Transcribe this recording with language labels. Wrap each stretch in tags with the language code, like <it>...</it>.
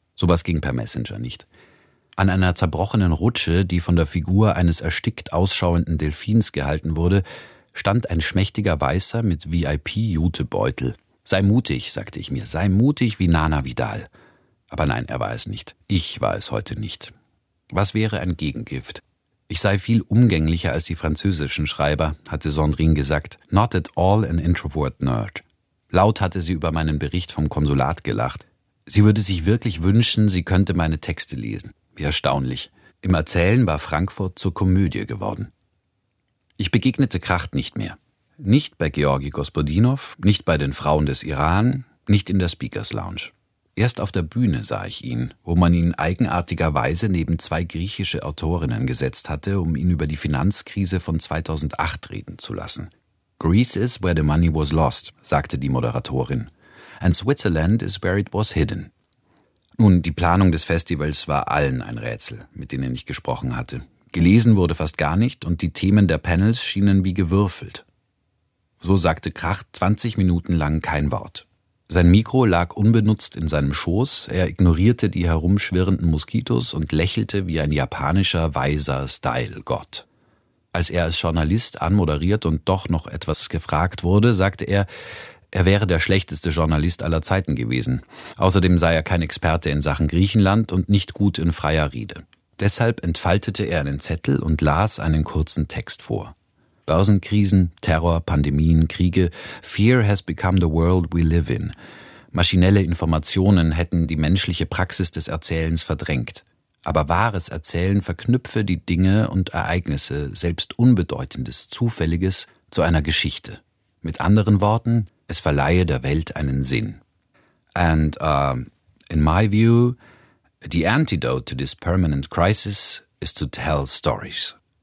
<de>Sowas ging per Messenger nicht. An einer zerbrochenen Rutsche, die von der Figur eines erstickt ausschauenden Delfins gehalten wurde, stand ein schmächtiger Weißer mit VIP-Jutebeutel. Sei mutig, sagte ich mir, sei mutig wie Nana Vidal. Aber nein, er war es nicht. Ich war es heute nicht. Was wäre ein Gegengift? Ich sei viel umgänglicher als die französischen Schreiber, hatte Sandrine gesagt.</de> <en>Not at all an introvert nerd.</en> <de>Laut hatte sie über meinen Bericht vom Konsulat gelacht. Sie würde sich wirklich wünschen, sie könnte meine Texte lesen. Wie erstaunlich. Im Erzählen war Frankfurt zur Komödie geworden. Ich begegnete Kracht nicht mehr. Nicht bei Georgi Gospodinov, nicht bei den Frauen des Iran, nicht in der Speakers Lounge. Erst auf der Bühne sah ich ihn, wo man ihn eigenartigerweise neben zwei griechische Autorinnen gesetzt hatte, um ihn über die Finanzkrise von 2008 reden zu lassen.</de> <en>Greece is where the money was lost,</en> <de>sagte die Moderatorin.</de> <en>And Switzerland is where it was hidden.</en> <de>Nun, die Planung des Festivals war allen ein Rätsel, mit denen ich gesprochen hatte. Gelesen wurde fast gar nicht und die Themen der Panels schienen wie gewürfelt. So sagte Kracht 20 Minuten lang kein Wort. Sein Mikro lag unbenutzt in seinem Schoß, er ignorierte die herumschwirrenden Moskitos und lächelte wie ein japanischer, weiser Style-Gott. Als er als Journalist anmoderiert und doch noch etwas gefragt wurde, sagte er, er wäre der schlechteste Journalist aller Zeiten gewesen. Außerdem sei er kein Experte in Sachen Griechenland und nicht gut in freier Rede. Deshalb entfaltete er einen Zettel und las einen kurzen Text vor. Börsenkrisen, Terror, Pandemien, Kriege.</de> <en>Fear has become the world we live in.</en> <de>Maschinelle Informationen hätten die menschliche Praxis des Erzählens verdrängt. Aber wahres Erzählen verknüpfe die Dinge und Ereignisse, selbst Unbedeutendes, Zufälliges, zu einer Geschichte. Mit anderen Worten, es verleihe der Welt einen Sinn.</de> <en>And in my view, the antidote to this permanent crisis is to tell stories.</en>